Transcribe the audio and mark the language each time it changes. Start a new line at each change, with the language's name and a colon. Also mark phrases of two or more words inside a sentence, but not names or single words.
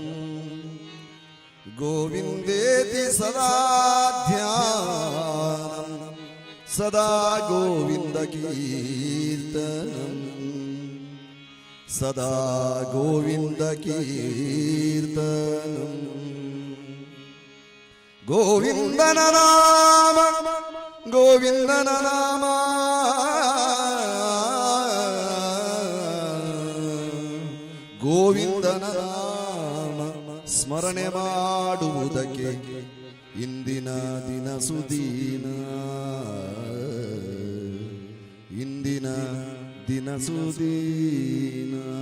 Sanskrit: ಗೋವಿಂದೇತಿ ಸದಾ ಧ್ಯಾನಂ ಸದಾ ಗೋವಿಂದ ಕೀರ್ತನಂ ಸದಾ ಗೋವಿಂದ ಕೀರ್ತನಂ
Kannada: ಗೋವಿಂದನ ನಾಮ ಗೋವಿಂದನ ನಾಮ ಗೋವಿಂದನ ನಾಮ ಸ್ಮರಣೆ ಮಾಡುವುದಕ್ಕೆ ಇಂದಿನ ದಿನ ಸುದೀನ ಇಂದಿನ ದಿನ ಸುದೀನ